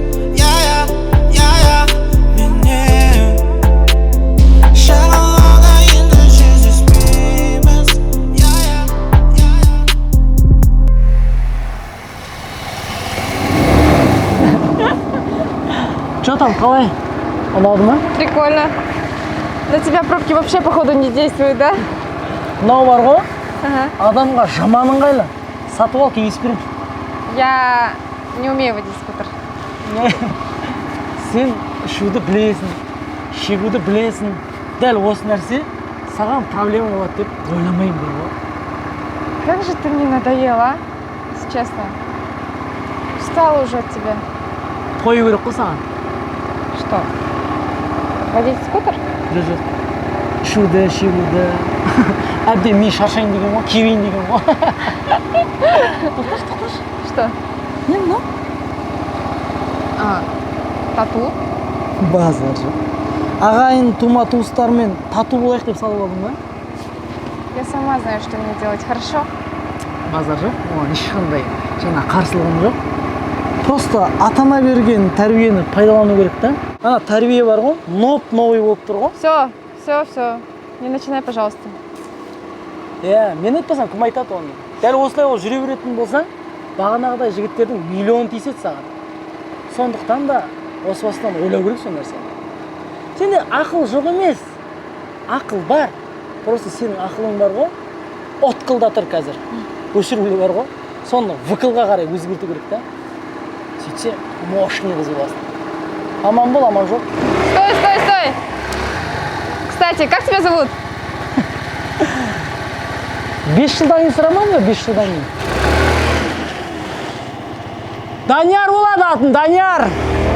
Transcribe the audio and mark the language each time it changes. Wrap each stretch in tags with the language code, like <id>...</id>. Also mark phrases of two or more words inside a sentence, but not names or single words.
<kk>Менің шағалауда енді жүздеспейміз.</kk> <ru>Что там, қалай?</ru> <kk>Ұнады ма?</kk> <ru>Прикольно. На тебя пробки вообще, походу, не действуют, да?</ru> <kk>Мынау бар ғой,</kk> <ru>Ага.</ru> <kk>адамға жаман ыңғайлы. Сатып ал, кеңес беремін.</kk> <ru>Я не умею водить скутер.</ru> <kk>Сен ішуді білесің, шегуді білесің. Дәл осы нәрсе саған проблема болады деп ойламаймын бұл ғой.</kk> <ru>Как же ты мне надоела, а? Если честно. Устала уже от тебя.</ru> <kk>Қою керек қой саған.</kk> <ru>Что? Водить скутер?</ru> <kk>Жүр. Ішуді, шегуді. Әбден мен шаршайын деген ғой, кебейін деген ғой. Тоқташ.</kk> <ru>Что?</ru> <kk>Не мынау?</kk> <ru>А, тату?</ru> <kk>Базар жоқ. Ағайын тума туыстармен тату болайық деп салып алдың ба?</kk> <ru>Я сама знаю, что мне делать, хорошо?</ru> <kk>Базар жоқ. Оған ешқандай жаңа қарсылығым жоқ. Просто атана берген тәрбиені пайдалану керек та. Ана тәрбие бар ғой, новый болып тұр ғой.</kk> <ru>Все. Не начинай, пожалуйста.</ru> <kk>Мен айтпасам, кім айтады оны? Дәл осылай ол жүре беретін болсаң, бағанағыдай жігіттердің миллион тиіседі саған. Сондықтан да осы бастан ойлау керек сол нәрсені. Сенде ақыл жоқ емес. Ақыл бар. Просто сенің ақылың бар ғой, отқылда тұр қазір. Өшірулі бар ғой. Соны выкылға қарай өзгерту керек та. Сөйтсе, мощный қыз боласың. Аман бол, аман жоқ.</kk> <ru>Стой! Кстати, как тебя зовут?</ru> <kk>5 жылдан кейін сұрамам ба? 5 жылдан кейін. Данияр болады атын, Данияр!</kk>